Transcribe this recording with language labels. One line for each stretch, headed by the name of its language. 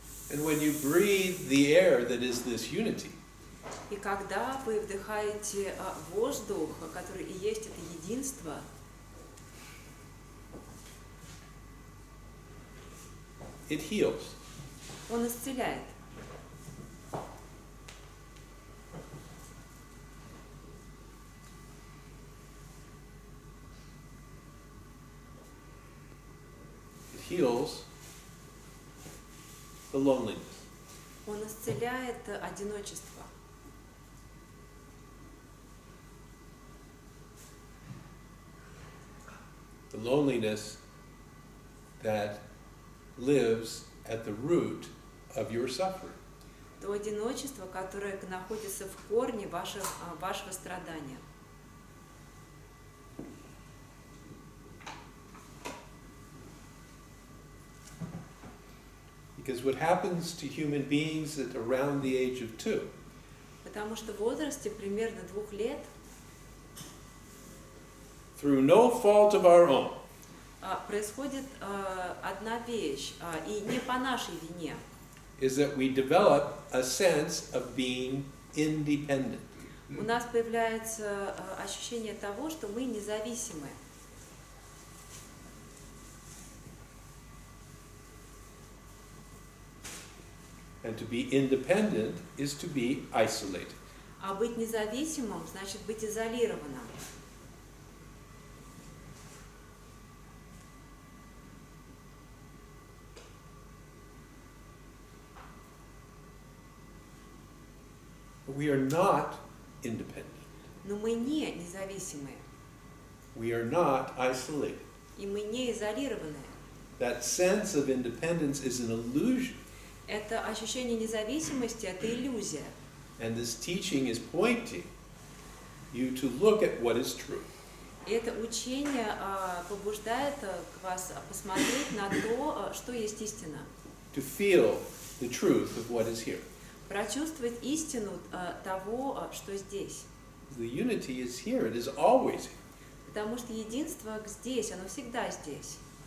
English: And when you breathe the air that is this unity,
Russian: И когда вы вдыхаете воздух, который и есть это единство,
English: it heals.
Russian: он исцеляет.
English: It heals the loneliness.
Russian: Он исцеляет одиночество.
English: The loneliness that lives at the root of your suffering.
Russian: То одиночество, которое находится в корне вашего страдания.
English: Because what happens to human beings at around the age of 2
Russian: Потому что в возрасте примерно 2 лет,
English: through no fault of our own,
Russian: происходит одна вещь, и не по нашей вине.
English: is that we develop a sense of being independent.
Russian: У нас появляется ощущение того, что мы независимы.
English: And to be independent is to be isolated.
Russian: А быть независимым значит быть изолированным.
English: We are not independent.
Russian: Но мы не независимые,
English: We are not isolated.
Russian: и мы не изолированные.
English: That sense of independence is an illusion.
Russian: Это ощущение независимости, это иллюзия.
English: And this teaching is pointing you to look at what is true.
Russian: И это учение побуждает вас посмотреть на то, что есть истина.
English: To feel the truth of what is here.
Russian: Прочувствовать истину того, что здесь.
English: The unity is here, it is always here.
Russian: Потому что единство здесь, оно всегда здесь.